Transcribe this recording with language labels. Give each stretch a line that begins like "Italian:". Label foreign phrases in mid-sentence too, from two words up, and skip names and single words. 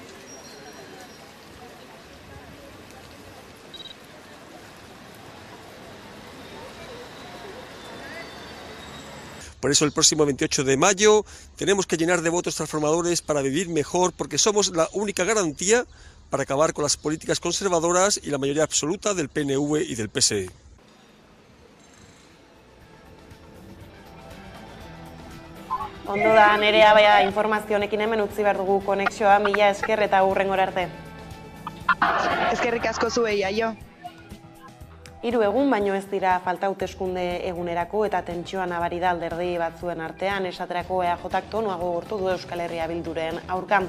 Spanish: Por eso el próximo 28 de mayo tenemos que llenar de votos transformadores para vivir mejor, porque somos la única garantía para acabar con las políticas conservadoras y la mayoría absoluta del PNV y del PSE.
Basque: Ondo da, Nerea, baina informazio honekin hemen utzi behar dugu konexioa, mila esker eta hurrengora arte. Eskerrik asko zuei, aio. 3 egun baino ez dira falta hauteskunde egunerako eta tentsioa nabari da alderdi batzuen artean, esaterako EAJak tonuago gortu du Euskal Herria Bilduren aurka.